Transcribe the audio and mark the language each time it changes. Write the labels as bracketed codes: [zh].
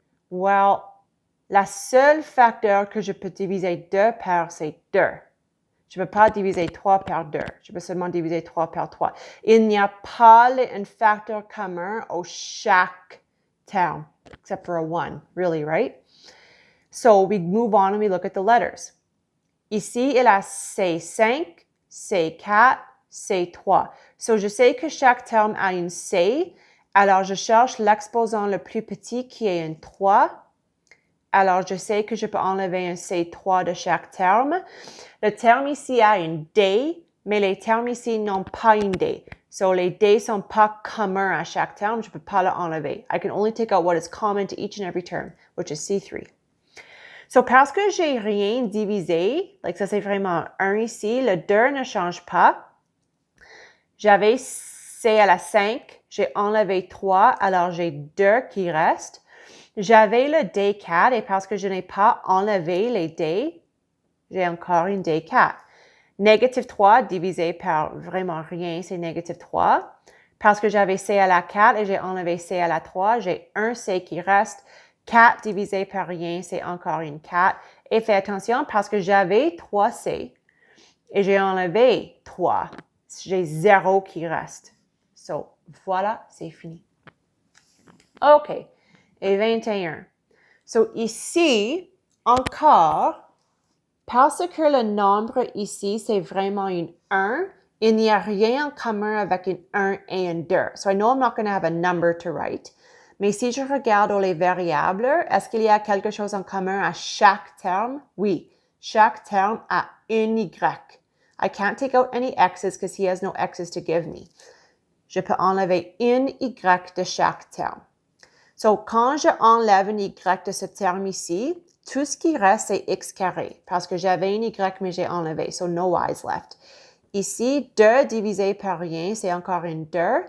[fr] Well, la seule facteur que je peux diviser 2 par, c'est 2. Je ne peux pas diviser 3 par 2. Je peux seulement diviser 3 par 3. Il n'y a pas un facteur commun au chaque terme, [en] except for a 1, really, right? So we move on and we look at the letters. [fr] Ici, il a C5, C4, C3. So je sais que chaque terme a une C, alors je cherche l'exposant le plus petit qui est un 3. Alors, je sais que je peux enlever un C3 de chaque terme. Le terme ici a une D, mais les termes ici n'ont pas une D. So, les D ne sont pas communs à chaque terme. Je ne peux pas l'enlever. [en] I can only take out what is common to each and every term, which is C3. [fr] So, parce que j'ai rien divisé, like ça c'est vraiment 1 ici, le 2 ne change pas. J'avais C à la 5, j'ai enlevé 3, alors j'ai 2 qui restent. J'avais le D4 et parce que je n'ai pas enlevé les D, j'ai encore une D4. Négative 3 divisé par vraiment rien, c'est négative 3. Parce que j'avais C à la 4 et j'ai enlevé C à la 3, j'ai un C qui reste. 4 divisé par rien, c'est encore une 4. Et fais attention parce que j'avais 3C et j'ai enlevé 3. J'ai 0 qui reste. So, voilà, c'est fini. OK. Et 21. So, ici, encore, parce que le nombre ici, c'est vraiment une 1, il n'y a rien en commun avec une 1 et une 2. [en] So, I know I'm not going to have a number to write. [fr] Mais si je regarde les variables, est-ce qu'il y a quelque chose en commun à chaque terme? Oui. Chaque terme a une Y. [en] I can't take out any X's because he has no X's to give me. [fr] Je peux enlever une Y de chaque terme. So, quand je enlève une Y de ce terme ici, tout ce qui reste, c'est X carré. Parce que j'avais une Y, mais j'ai enlevé. So, [en] no Y's left. [fr] Ici, 2 divisé par rien, c'est encore une 2.